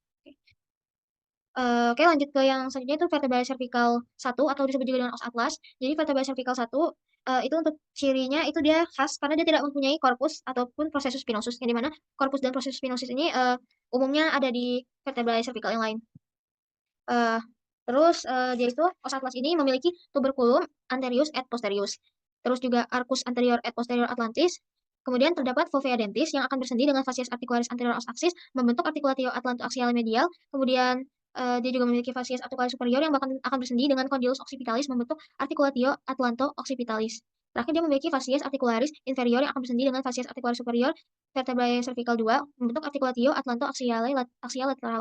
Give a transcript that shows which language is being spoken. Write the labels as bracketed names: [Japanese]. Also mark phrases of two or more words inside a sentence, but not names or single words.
[Indonesian] Oke, lanjut ke yang selanjutnya itu [Latin] vertebrae cervical [Indonesian] 1 atau disebut juga dengan [Latin] os atlas. [Indonesian] Jadi [Latin] vertebrae cervical [Indonesian] 1 itu untuk cirinya itu dia khas karena dia tidak mempunyai korpus ataupun [Latin] processus spinosus, [Indonesian] yang dimana korpus dan [Latin] processus spinosus [Indonesian] ini umumnya ada di [Latin] vertebrae cervical [Indonesian] yang lain. Eh, Terus dia itu [Latin] os atlas [Indonesian] ini memiliki [Latin] tuberculum anterius et posterius. [Indonesian] Terus juga [Latin] arcus anterior et posterior atlantis. [Indonesian] Kemudian terdapat [Latin] fovea dentis [Indonesian] yang akan bersendi dengan [Latin] facies articularis anterior os axis membentuk articulatio atlantoaxial medial. [Indonesian] Kemudian dia juga memiliki [Latin] facies articularis superior [Indonesian] yang bahkan akan bersendi dengan [Latin] condylus occipitalis [Indonesian] membentuk [Latin] articulatio atlanto-occipitalis. [Indonesian] Terakhir dia memiliki [Latin] facies articularis inferior [Indonesian] yang akan bersendi dengan [Latin] facies articularis superior vertebrae cervical 2 membentuk articulatio atlanto-axial lateral.